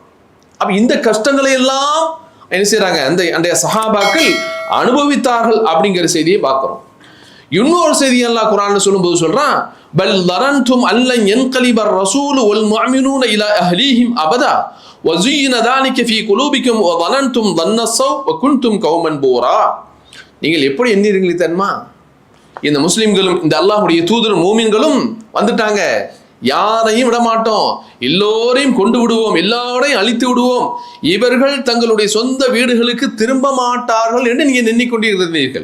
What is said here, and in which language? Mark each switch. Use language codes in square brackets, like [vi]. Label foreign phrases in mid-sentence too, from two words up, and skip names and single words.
[ta] அப்ப இந்த கஷ்டங்களை எல்லாம் என்ன செய்யறாங்க, அந்த சஹாபாக்கள் அனுபவித்தார்கள் அப்படிங்கிற செய்தியை பார்க்கிறோம். இன்னொரு செய்தி அல்லாஹ் குர்ஆன்ல சொல்லும்போது சொல்றான், [ar] بل ظننتم أن لن ينقلب الرسول والمؤمنون إلى أهليهم أبدا وزين ذلك في قلوبكم وظننتم ظن السوء وكنتم قوما بورا. [ta] நீங்கள் எப்படி எண்ணீர்களே தெரியுமா, இந்த முஸ்லிம்களும் இந்த அல்லாஹ்வுடைய தூதரும் மூமின்களும் வந்துட்டாங்க, யாரையும் விட மாட்டோம், எல்லோரையும் கொண்டு விடுவோம், எல்லாரையும் அழித்து விடுவோம், இவர்கள் தங்களுடைய சொந்த வீடுகளுக்கு திரும்ப மாட்டார்கள் என்று நீங்கள் எண்ணிக்கொண்டிருந்தீர்கள்.